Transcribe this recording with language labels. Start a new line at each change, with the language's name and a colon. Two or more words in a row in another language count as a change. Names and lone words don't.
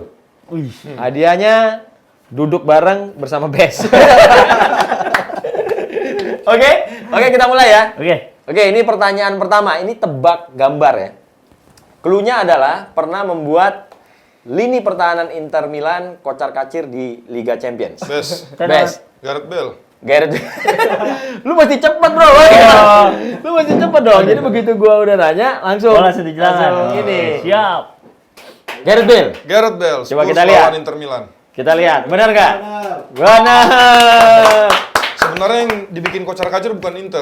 Indonesian: Hadiahnya duduk bareng bersama Best. Oke, kita mulai ya. Oke, ini pertanyaan pertama. Ini tebak gambar ya. Cluenya adalah pernah membuat lini pertahanan Inter Milan kocar-kacir di Liga Champions. Best. Gareth Bale. Gareth. Lu mesti cepet, Bro. Lu mesti cepet dong. Jadi begitu gua udah nanya, langsung dijelasin. Ini. Siap. Gareth Bale. Gareth Bale. Coba Spurs kita lihat. lawan Inter Milan. Kita lihat, benar nggak? Benar. Sebenarnya yang dibikin kocar-kacir bukan Inter,